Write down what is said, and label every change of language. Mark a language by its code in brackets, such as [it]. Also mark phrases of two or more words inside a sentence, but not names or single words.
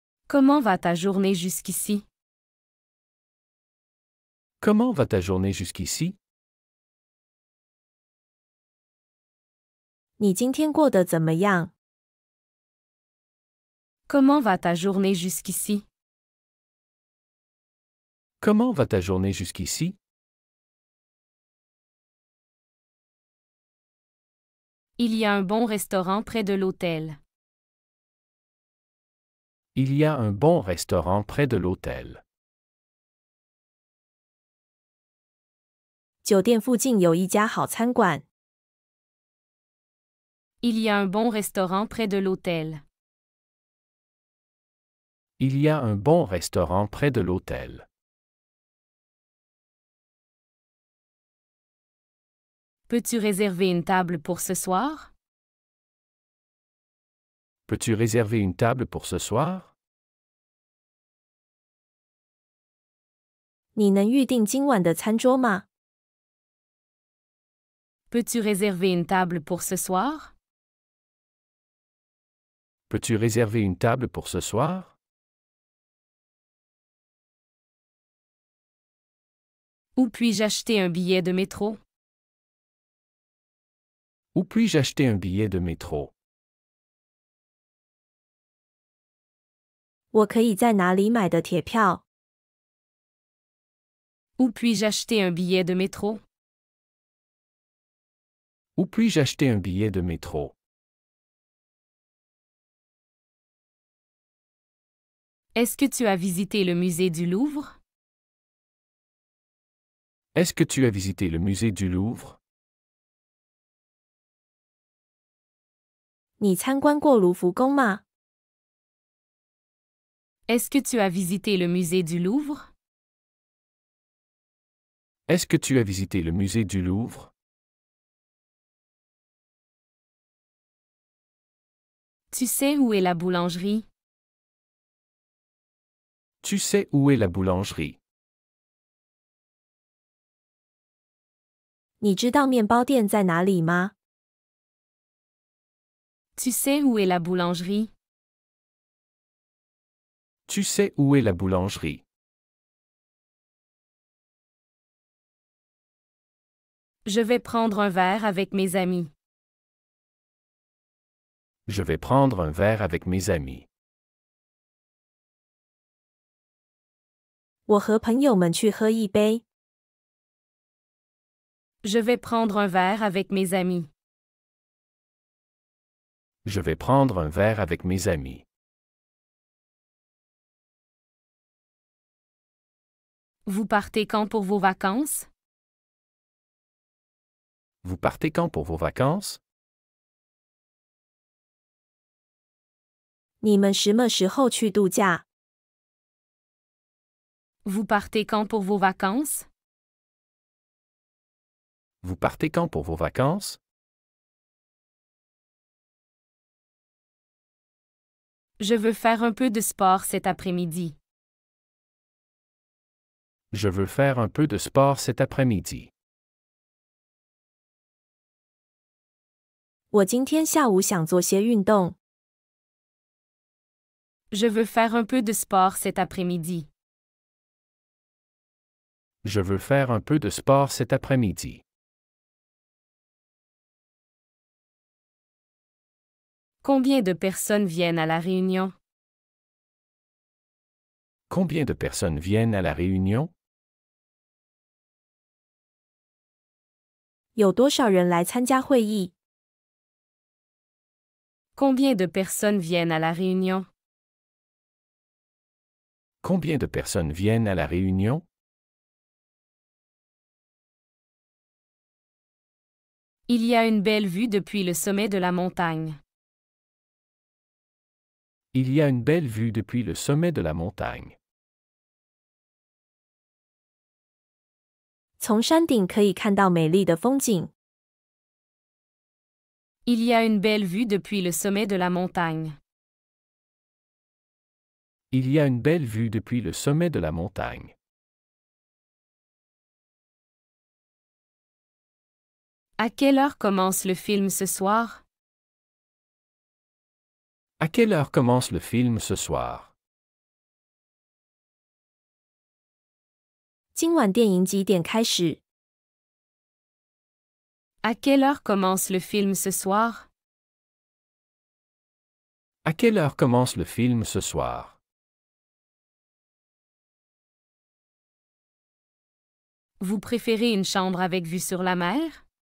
[fr] Comment va ta journée jusqu'ici? Comment va ta journée jusqu'ici? [zh] 你今天过得怎么样？ [fr] Comment va ta journée jusqu'ici? Comment va ta journée jusqu'ici? Il y a un bon restaurant près de l'hôtel. Il y a un bon restaurant près de l'hôtel. [zh] 酒店附近有一家好餐馆。 [fr] Il y a un bon restaurant près de l'hôtel. Il y a un bon restaurant près de l'hôtel. Peux-tu réserver une table pour ce soir? Peux-tu réserver une table pour ce soir? [zh] 你能预定今晚的餐桌吗？ [fr] Peux-tu réserver une table pour ce soir? Peux-tu réserver une table pour ce soir? Où puis-je acheter un billet de métro? Où puis-je acheter un billet de métro? [zh] 我可以在哪里买的铁票？ [fr] Où puis-je acheter un billet de métro? Où puis-je acheter un billet de métro? Est-ce que tu as visité le musée du Louvre? Est-ce que tu as visité le musée du Louvre? [zh] 你参观过卢浮宫吗？ [fr] Est-ce que tu as visité le musée du Louvre? Est-ce que tu as visité le musée du Louvre? Tu sais où est la boulangerie? Tu sais où est la boulangerie? [zh] 你知道面包店在哪里吗？ [fr] Tu sais où est la boulangerie? Tu sais où est la boulangerie? Je vais prendre un verre avec mes amis. Je vais prendre un verre avec mes amis. [zh] 我和朋友们去喝一杯。 [fr] Je vais prendre un verre avec mes amis. Je vais prendre un verre avec mes amis. Vous partez quand pour vos vacances? Vous partez quand pour vos vacances? [zh] 你们什么时候去度假？ [fr] Vous partez quand pour vos vacances? Vous partez quand pour vos vacances? Je veux faire un peu de sport cet après-midi. Je veux faire un peu de sport cet après-midi. [zh] 我今天下午想做些运动。 [fr] Je veux faire un peu de sport cet après-midi. Je veux faire un peu de sport cet après-midi. Combien de personnes viennent à la réunion? Combien de personnes viennent à la réunion? [zh] 有多少人来参加会议？ [fr] Combien de personnes viennent à la réunion? Combien de personnes viennent à la réunion? Il y a une belle vue depuis le sommet de la montagne. Il y a une belle vue depuis le sommet de la montagne. [zh] 从山顶可以看到美丽的风景。 [fr] Il y a une belle vue depuis le sommet de la montagne. Il y a une belle vue depuis le sommet de la montagne. À quelle heure commence le film ce soir? À quelle heure commence le film ce soir? [zh] 今晚电影几点开始？ [fr] À quelle heure commence le film ce soir? À quelle heure commence le film ce soir? Vous préférez une chambre avec vue sur la mer?